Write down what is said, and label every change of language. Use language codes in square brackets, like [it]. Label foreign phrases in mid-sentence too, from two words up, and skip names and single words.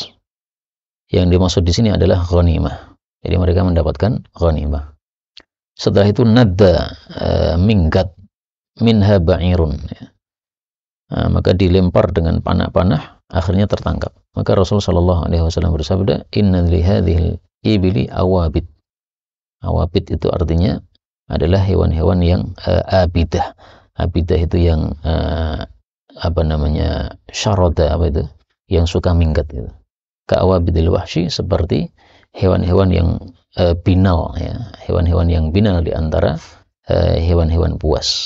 [id] Yang dimaksud di sini adalah ghanimah. Jadi mereka mendapatkan ghanimah. Setelah itu nadda minggat [ar] منها بعير. [id] Nah, maka dilempar dengan panah-panah, akhirnya tertangkap. Maka Rasul [ar] صلى الله عليه وسلم bersabda, إن لهذه الإبل أوابد. [id] Awabid itu artinya adalah hewan-hewan yang abidah. Abidah itu yang syarada yang suka minggat gitu. [ar] كأوابد الوحش [id] seperti hewan-hewan yang binal ya, hewan-hewan yang binal di antara hewan-hewan buas.